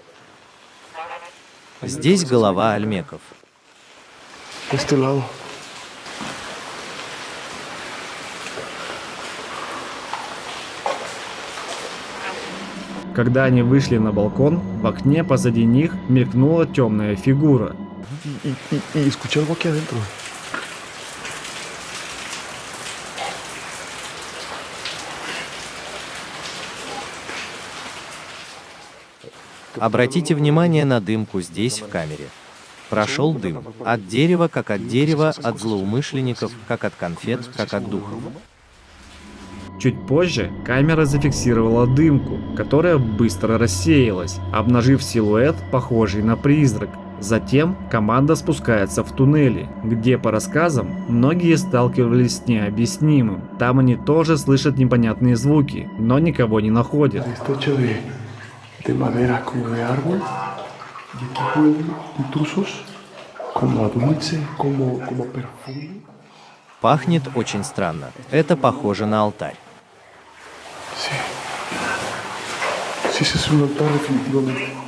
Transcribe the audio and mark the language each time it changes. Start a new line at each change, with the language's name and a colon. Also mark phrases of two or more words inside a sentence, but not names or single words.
Russian: Здесь голова Альмеков. Когда они вышли на балкон, в окне позади них мелькнула темная фигура.
Spanish: Y escuché algo aquí adentro.
Russian: Обратите внимание на дымку здесь, в камере. Прошел дым. От дерева, как от дерева, от злоумышленников, как от конфет, как от духов. Чуть позже камера зафиксировала дымку, которая быстро рассеялась, обнажив силуэт, похожий на призрак. Затем команда спускается в туннели, где, по рассказам, многие сталкивались с необъяснимым. Там они тоже слышат непонятные звуки, но никого не находят.
Spanish: De madera como de árbol, y aquí huelen intrusos como a dulce, como perfume.
Russian: Пахнет очень странно. Это похоже на алтарь.
Spanish: Sí. Sí, es un altar definitivamente.